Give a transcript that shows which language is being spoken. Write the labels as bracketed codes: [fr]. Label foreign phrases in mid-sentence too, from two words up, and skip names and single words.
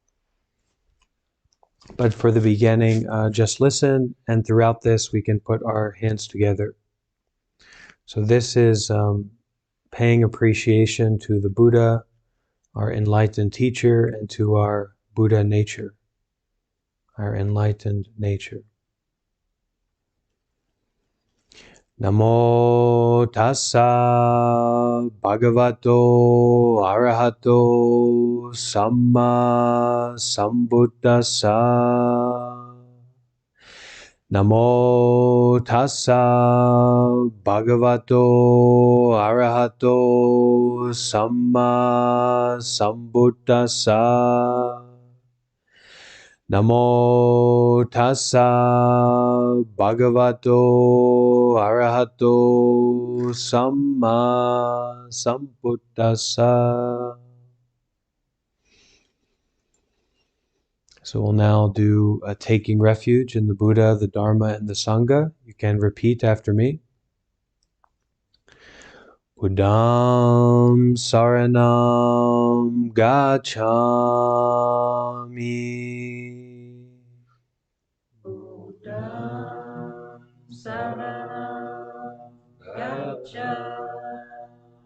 [en] But for the beginning, just listen, and throughout this, we can put our hands together. So this is paying appreciation to the Buddha, our enlightened teacher, and to our Buddha nature, our enlightened nature. [pi] Namo tassa bhagavato arahato samma sambuddhassa. Namo tassa bhagavato arahato samma sambuddhassa. Namo tassa bhagavato arahato samma sambuddhassa. [en] So we'll now do a taking refuge in the Buddha, the Dharma, and the Sangha. You can repeat after me. [pi] Buddham saranam gacchami. Buddham saranam gacchami.